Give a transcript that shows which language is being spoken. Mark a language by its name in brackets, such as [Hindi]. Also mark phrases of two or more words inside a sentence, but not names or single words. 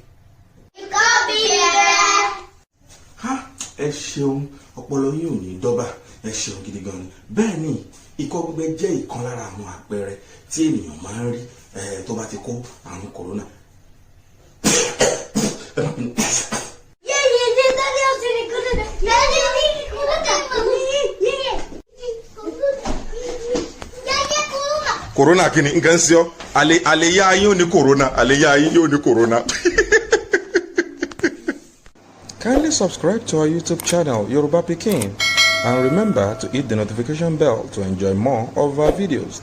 [Yoruba] Ikọ́ gbígbẹ. ẹ ṣeun ọpọlọ yín ò ní dọ́bà ẹ ṣeun gidi gan ni bẹ́ẹ̀ ni ikọ́ gbígbẹ jẹ́ ìkan lára àwọn àpẹẹrẹ tí ènìyàn máa ń rí tó bá ti kó àrùn kòrónà. Corona kini nkan si o ale ya yin oni corona [English] Kindly subscribe to our YouTube channel Yoruba Pikin and remember to hit the notification bell to enjoy more of our videos.